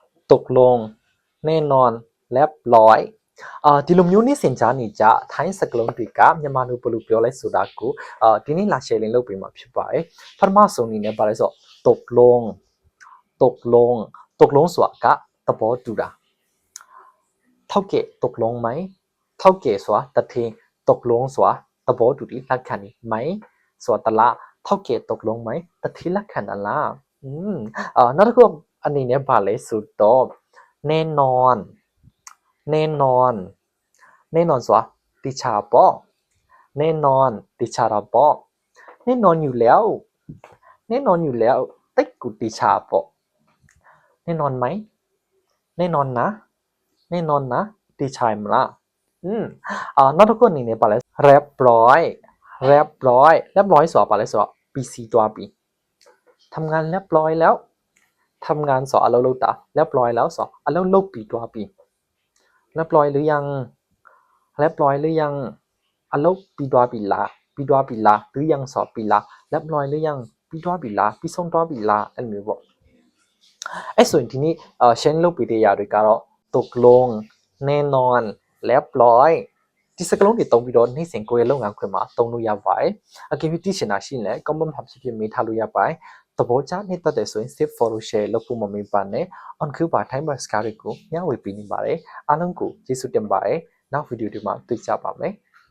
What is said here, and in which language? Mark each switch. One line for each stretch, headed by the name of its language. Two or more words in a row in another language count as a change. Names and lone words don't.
Thai: ตกลงแน่นอนเรียบร้อย
Burmese: ဒီလိုမျိုးနေ့စဉ်ကြားနေကြထိုင်းစကလုံးတွေကမြန်မာလိုဘယ်လိုပြောလဲဆိုတာကိုဒီနေ့လာ share လင်းလုပ်ပေးမှာဖြစ်ပါတယ်ပထမဆုံးအနေနဲ့ပါလဲဆို
Thai: ตกลงตกลงตกลง
Burmese: ဆိုတာကသဘောတူတာ
Thai: เท่าเกะตกลงไหมเท่าเกะ
Burmese: ဆိုတာတထင်းตกลงဆိုတာသ ဘောတူတယ်လက်ခံတယ်ไหมဆိုတာတလား
Thai: เท่าเกะตกลงไหม
Burmese: တထင်းလက်ခံတာလားနောက်တစ်ခုအနေနဲ့ပါလဲဆိုတော့
Thai: แน่นอนแน่นอนแน่นอน
Burmese: ဆိုတာတိချာပေါ့แน่นอนတိချာတာပေါ့
Thai: แน่นอนอยู่แล้วแน่นอนอยู่แล้ว
Burmese: တိ တ်ကိုတိချာပေါ့
Thai: แน่นอนไหมแน่นอนนะแน่นอนนะ
Burmese: တိချာမလားနောက်တစ်ခုအနေနဲ့ပါလဲ
Thai: เรียบร้อยเรียบร้อยเรียบร้อย
Burmese: ဆိုတာပါလဲဆိုတော့ PC တွားပြီ
Thai: ทำงานเรียบร้อยแล้ว
Burmese: ทำงานဆိုအလုပ်လုပ်တာ
Thai: เรียบร้อยแล้ว
Burmese: ဆိုအလုပ်လုပ်ပြီးတွားပြီ
Thai: เรียบร้อยหรือยังเรียบร้อยหรือยัง
Burmese: အလုပ်ပြီးတွားပြီ လားပြီးတွားပြီလား
Thai: หรือยัง
Burmese: ဆိုပြီးလား
Thai: เรียบร้อยหรือยัง
Burmese: ပြီးတွားပြီလားပြီးဆုံးတွားပြီလားအဲ့လိုမျိုးပေါ့အဲ့ဆိုရင်ဒီနေ့ရှင်းလုပ်ပြီးတဲ့ຢာတွေကတော့
Thai: ตกลงแน่นอนเรียบร้อย
Burmese: ဒီစကလုံးတွေတုံးပြီးတော့နေ့စဉ်ကိုယ့်ရဲ့လုပ်ငန်းခွင်မှာတုံးလို့ရပါတယ်အကယ်၍သိချင်တာရှိရင်လည်း comment မှာဖြစ်ဖြစ်မေးထားလို့ရပါတယ်သဘောကျနေတတ်တယ်ဆိုရင်
English: save follow share
Burmese: လုပ်ဖို့မမေ့ပါနဲ့ on ခုပါ time bus ကားတွေကိုမျှဝေပေးနေပါတယ်အားလုံးကိုကျေးဇူးတင်ပါတယ်နောက်ဗီဒီယိုဒီမှာတွေ့ကြပါမယ်